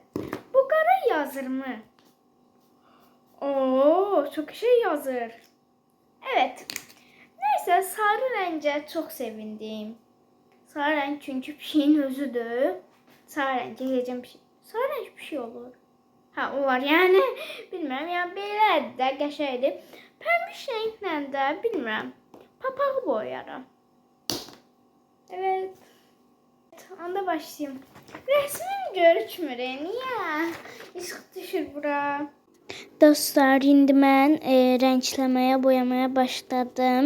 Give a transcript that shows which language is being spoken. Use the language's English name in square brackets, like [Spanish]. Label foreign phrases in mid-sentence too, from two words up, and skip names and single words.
[Turkish] Bu kara yazır mı? Oo, çok şey yazır. Evet. Neyse, sarı renge çok sevindim. Sarı renk çünkü bir şeyin özüdür. Sarı renk geleceğim bir şey. Sarı renk bir şey olur. Ha o var yani. Bilmem ya, [Azerbaijani] belə də qəşəngdir. Pembiş renklə də bilmirəm. [Turkish] Papağı boyarım. Evet. [Azerbaijani] Onda başlayayım. Resmim görükmür. Niye? [Turkish] Işık düşür bura. [Azerbaijani] Dostlar, indi mən renkləməyə, boyamaya başladım.